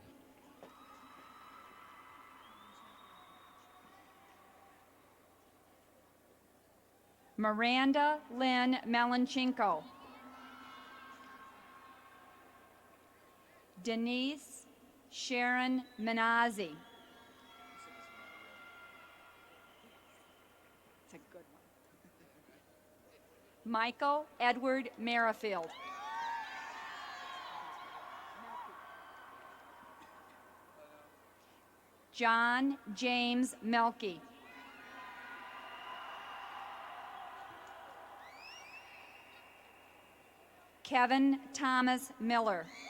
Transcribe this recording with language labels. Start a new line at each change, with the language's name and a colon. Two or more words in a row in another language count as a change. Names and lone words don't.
English: Miranda Lynn Melanchenko. Denise Sharon Menazzi. It's a good one. Michael Edward Merrifield. John James Melky. Kevin Thomas Miller.